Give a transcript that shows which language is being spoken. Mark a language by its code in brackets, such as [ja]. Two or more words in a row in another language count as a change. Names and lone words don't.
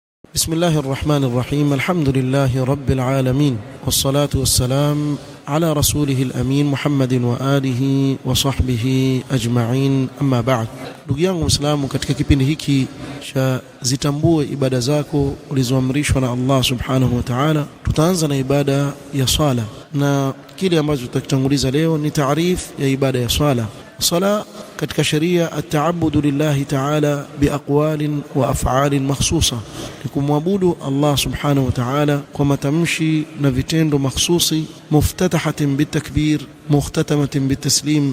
[ar] بسم الله الرحمن الرحيم. الحمد لله رب العالمين، والصلاة والسلام على رسوله الأمين محمد وآله وصحبه أجمعين. أما بعد. [sw] Ndugu yangu Muislamu, katika kipindi hiki cha zitambue ibada zako ulizoamrishwa na Allah [ar] سبحانه وتعالى, [sw] tutaanza na ibada ya swala, na kile ambacho tutakitanguliza leo ni taarif ya ibada ya swala. Swala katika sharia [ar] التعبد لله تعالى بأقوال وأفعال مخصوصة, [sw] ni kumwabudu Allah [ar] سبحانه وتعالى [sw] kwa matamshi na vitendo makhsusi, [ar] مفتتحة بالتكبير مختتمة بالتسليم.